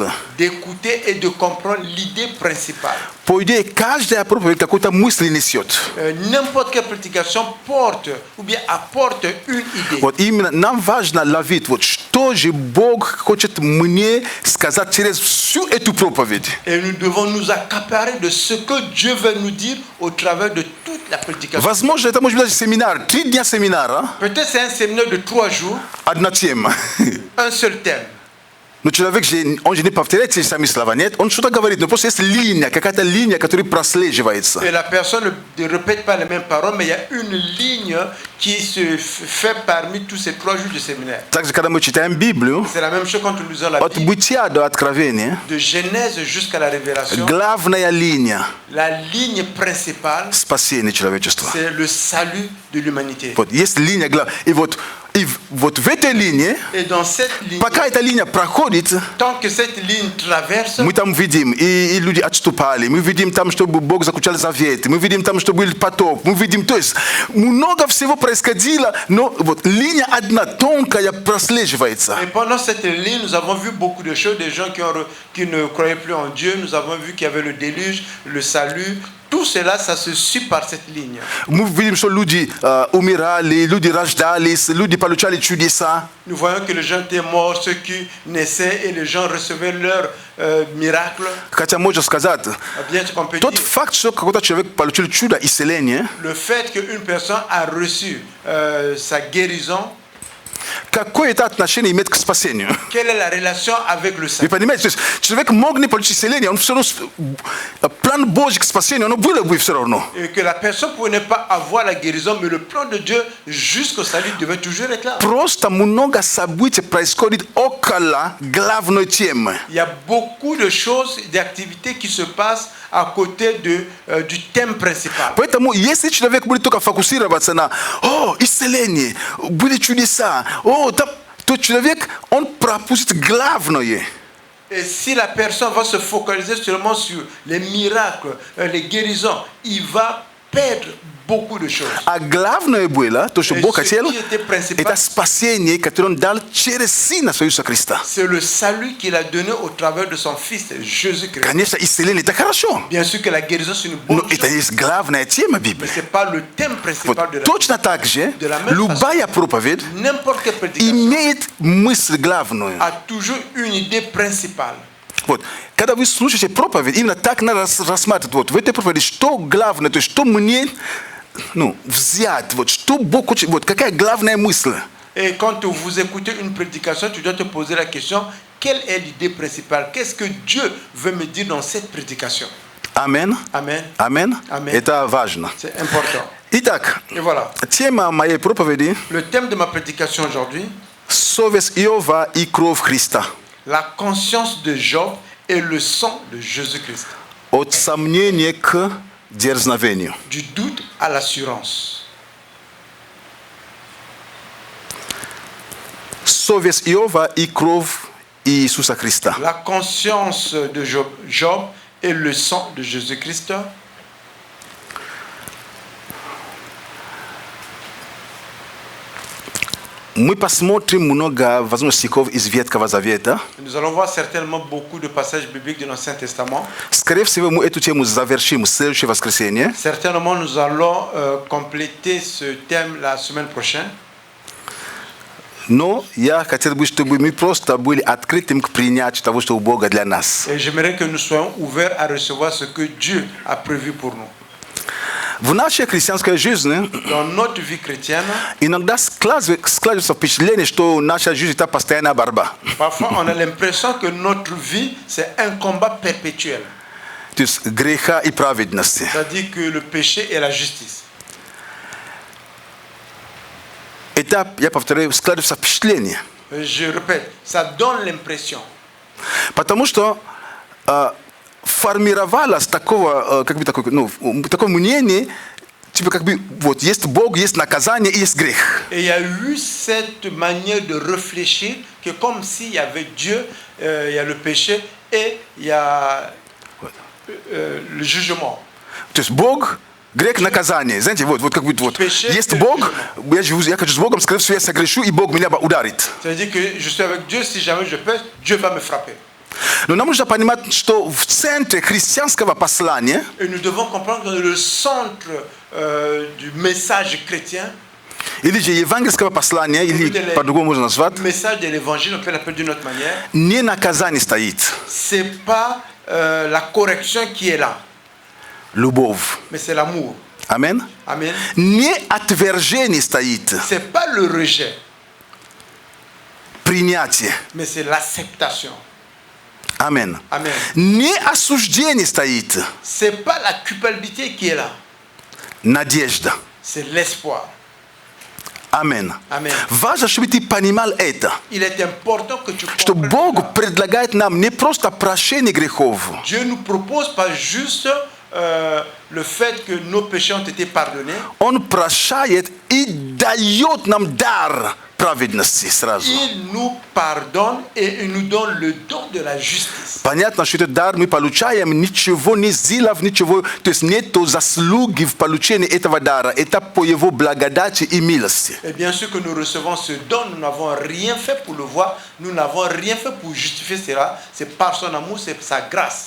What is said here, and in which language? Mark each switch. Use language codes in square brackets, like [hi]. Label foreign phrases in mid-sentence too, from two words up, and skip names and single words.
[fr] d'écouter et de comprendre l'idée principale. [ru] По идее, каждая проповедь какую-то мысль несет. [fr] N'importe quelle prédication porte ou bien apporte une idée. [ru] Вот именно нам важно ловить, вот что же Бог хочет мне сказать через всю эту проповедь. [fr] Et nous devons nous accaparer de ce que Dieu veut nous dire au travers de toute la prédication. [ru] Возможно, это может быть даже семинар, 3 дня семинара, [fr] Peut-être c'est un séminaire de 3 jours, [ru] одна тема. [fr] un seul thème. [ru] Но человек же, он же не повторяет те же самые слова, нет? Он что-то говорит, но просто есть линия, какая-то линия, которая прослеживается. [fr] Et la personne ne répète pas les mêmes paroles, mais il y a une ligne qui se fait parmi tous ces 3 jours de séminaire. [ru] Также, когда мы читаем Библию, [fr] C'est la même chose quand nous lisons la [ru] от [fr] Bible, [ru] бытия до откровения, [fr] de Genèse jusqu'à la Révélation. [ru] главная линия [fr] La ligne principale, [ru] спасения человечества. [fr] c'est le salut de l'humanité. [ru] Вот есть линия, и вот И вот в этой линии, [fr] Et dans cette ligne, [ru] пока эта линия проходит, [fr] tant que cette ligne traverse, [ru] мы там видим, и люди отступали, мы видим там, чтобы Бог заключал завет, мы видим там, что был потоп, мы видим, то есть много всего происходило, но вот линия одна тонкая прослеживается. [fr] et pendant cette ligne, nous avons vu beaucoup de choses, des gens qui ne croyaient plus en Dieu, nous avons vu qu'il y avait le déluge, le salut, tout cela, ça se suit par cette ligne. [ru] Мы видим, что люди умирали, люди рождались, люди получали чудеса. [fr] Nous voyons que les gens étaient morts, ceux qui naissaient, et les gens recevaient leur miracle. [ru] Хотя можно сказать, [fr] Bien qu'on peut [ru] тот [fr] dire, [ru] факт, что какой-то человек получил чудо исцеления, [fr] le fait qu'une personne a reçu sa guérison, [ru] какое-то отношение имеет к спасению. [fr] quelle est la relation avec le [ru] Вы [fr] salut? [ru] понимаете, то есть человек мог не получить исцеление, он все равно, план Божий к спасению, оно было бы все равно. [fr] Et que la personne pouvait ne pas avoir la guérison, mais le plan de Dieu jusqu'au salut devait toujours être là. [ru] Просто много событий происходит около главной темы. [fr] Il y a beaucoup de choses, d'activités qui se passent à côté du thème principal. [ru] Поэтому, если человек будет только фокусироваться на исцеление, были чудеса, то человек, он пропустит главное. [fr] Et si la personne va se focaliser seulement sur les miracles, les guérisons, il va perdre beaucoup de choses. [ru] А главное было, то, что [fr] Et [ru] Бог [fr] ce [ru] хотел, [fr] qui était principal, [ru] это спасение, которое Он дал через Сына Иисуса Христа. [fr] c'est le salut qu'il a donné au travers de son Fils Jésus-Christ. [ru] Конечно, исцеление это хорошо, [fr] Bien sûr que la guérison c'est une [ru] но [fr] bonne [ru] это [fr] chose, [ru] есть главная тема [fr] mais [ru] Библии. [fr] ce n'est pas le thème [ru] Вот [fr] principal de la [ru] точно так же, [fr] De la même [ru] любая проповедь [fr] N'importe quelle prédication [ru] имеет мысль главную. [fr] a toujours une idée principale. [ru] Вот. Когда вы слушаете проповедь, именно так надо рассматривать. Вот в этой проповеди, что главное, то есть что мне взять, вот, что Бог хочет, вот, какая главная мысль. [fr] Et quand vous écoutez une prédication, tu dois te poser la question, quelle est l'idée principale? Qu'est-ce que Dieu veut me dire dans cette prédication? [ru] Амен. [fr] Amen. [ru] Амен. [fr] Amen. [ru] Это важно. [fr] C'est important. [ru] Итак, [fr] Et voilà. [ru] тема моей проповеди [fr] Le thème de ma prédication aujourd'hui, – [ru] совесть Иова и кровь Христа. [fr] la conscience de Job et le sang de Jésus-Christ. [ru] От сомнения к дерзновению. [fr] Du doute à l'assurance. [ru] Совесть Иова и кровь Иисуса Христа. [fr] La conscience de Job et le sang de Jésus-Christ. [ru] Мы посмотрим много, возможно, стихов из Ветхого Завета. [fr] Nous allons voir certainement beaucoup de passages bibliques de l'Ancien Testament. [ru] Скорее всего, мы эту тему завершим в следующее воскресенье. [fr] Certainement, nous allons compléter ce thème la semaine prochaine. [ru] Но я хотел бы, чтобы мы просто были открытым к принятию того, что у Бога для нас. [fr] Et j'aimerais que nous soyons ouverts à recevoir ce que Dieu a prévu pour nous. [ru] В нашей христианской жизни [fr] Dans notre vie chrétienne, [ru] иногда складывается впечатление, что наша жизнь это постоянная борьба. [fr] parfois on a l'impression que notre vie, c'est un combat perpétuel. [ru] То есть греха и праведности. [fr] C'est-à-dire que le péché et la justice. [ru] Это, я повторяю, складывается впечатление. [fr] Je répète, ça donne l'impression. [ru] Потому что формировалось такое, такое мнение, типа как бы вот есть Бог, есть наказание и есть грех. [fr] Et il y a eu cette manière de réfléchir que comme s'il y avait Dieu, il y a le péché et il y a le jugement. [ru] То есть Бог, грех, наказание. Знаете, вот как бы вот есть Бог, я хочу с Богом, скорее всего, я согрешу, и Бог меня ударит. [fr] C'est-à-dire que je suis avec Dieu, si jamais je pêche, Dieu va me frapper. [ru] Но нам нужно понимать, что в центре христианского послания [fr] Et nous devons comprendre que le centre du message chrétien, [ru] или же евангельского послания, или по-другому можно назвать, [fr] le message de l'évangile, on peut l'appeler d'une autre manière, [ru] не наказание стоит, [fr] c'est pas la correction qui est là, [ru] любовь. [fr] mais c'est l'amour. [ru] Амен. [fr] Amen. [ru] Не отвержение стоит, [fr] C'est pas le rejet, [ru] принятие. [fr] mais c'est l'acceptation. [ru] Амен. [fr] Amen. [ru] Не осуждение стоит, [fr] C'est pas la culpabilité qui est là, [ru] надежда. [fr] c'est l'espoir. [ru] Амен. [fr] Amen. [ru] Важно, чтобы ты понимал это, [fr] Il est important que tu [ru] что [fr] comprennes [ru] Бог [fr] cela. [ru] предлагает нам не просто прощение грехов, [fr] Dieu nous propose pas juste le fait que nos péchés ont été pardonnés, [ru] Он прощает и дает нам дар праведности сразу. [fr] Il nous pardonne et il nous donne le don de la justice. [ru] Понятно, что этот дар мы получаем ничего не сделав, ничего, то есть нету заслуги в получении этого дара. Это по его благодати и милости. [fr] Et bien sûr que nous recevons ce don, nous n'avons rien fait pour le voir, nous n'avons rien fait pour justifier cela. C'est par son amour, c'est sa grâce.